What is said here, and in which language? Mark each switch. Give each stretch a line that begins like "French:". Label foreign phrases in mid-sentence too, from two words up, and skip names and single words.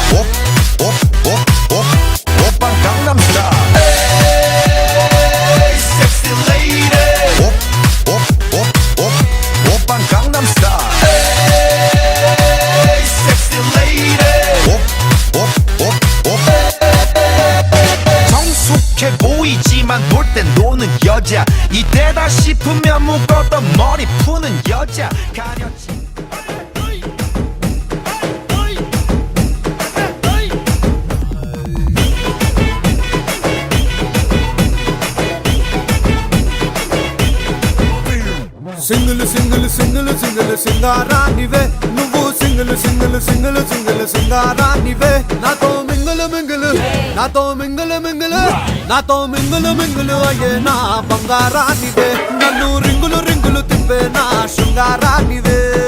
Korean: 옵, 옵, 옵, 옵. 오빤 강남 스타일.
English: Hey, sexy lady. Op, op, op, op.
Korean: 오빤 강남 스타일.
English: Hey, sexy lady. Op, op, op, op.
Korean: 성숙해 보이지만 놀 땐 노는 여자 이때다 싶으면 묶었던 머리 푸는 여자 가려진
Telugu: సింగిల్ సింగిల్ సింగిల్ సింగిల్ సింగారానివే నువ్వు సింగిల్ సింగిల్ సింగిల్ సింగిల్ సింగారానివే నాతో మింగిల్ మింగిల్ నాతో మింగిల్ మింగిల్ నాతో మింగిల్ మింగిల్ అయ్యే నా బంగారానివే నన్ను రింగులు రింగులు తిప్పే నా శృంగారానివే